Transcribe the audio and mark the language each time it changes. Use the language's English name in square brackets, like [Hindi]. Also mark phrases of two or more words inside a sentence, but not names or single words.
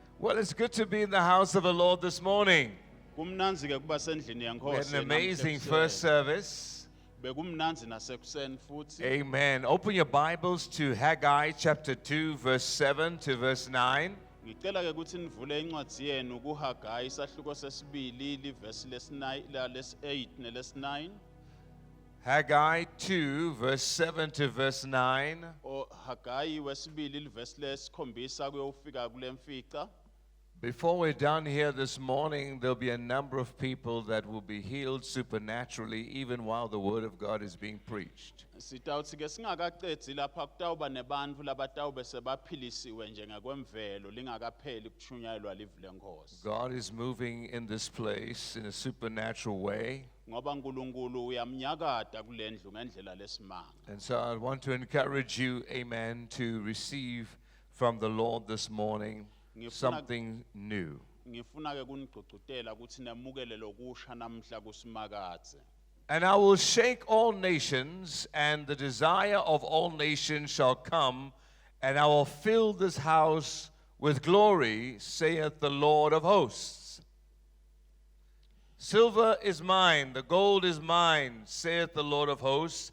[English] Well, it's good to be in the house of the Lord this morning. [Swati] Kumnanzi-ke kuba sendlini [English] We had [Swati] yaNkosi [English] an amazing [Swati] namuhla [English] first [Swati] ekuseni. [English] service. [Swati] Bekumnanzi nasekuseni futhi. [English] Amen. Open your Bibles to Haggai chapter 2, verse 7 to verse 9. [Swati] Ngicela-ke ukuthi nivule incwadi yenu kuHagayi isahluko sesibili livesi lesi-8 nelesi-9. [English] Haggai 2, verse 7 to verse 9. [Swati] Hagayi wesibili livesi lesikhombisa kuyofika kule mfica. [English] Before we're done here this morning, there'll be a number of people that will be healed supernaturally even while the word of God is being preached. [Swati] Sitawuthi-ke singakaqedzi lapha kutawuba nebantfu labatawube sebaphilisiwe nje ngakwemvelo lingakapheli kuchunyayelwa livu leNkosi. [English] God is moving in this place in a supernatural way. [Swati] Ngoba uNkulunkulu uyamnyakata kule ndlu ngendlela lesimanga. [English] And so I want to encourage you, amen, to receive from the Lord this morning something new. [Swati] Ngifuna-ke kunigcugcutela ukuthi nemukele lokusha namhla kusimakadze. [English] And I will shake all nations, and the desire of all nations shall come, and I will fill this house with glory, saith the Lord of hosts. Silver is mine, the gold is mine, saith the Lord of hosts.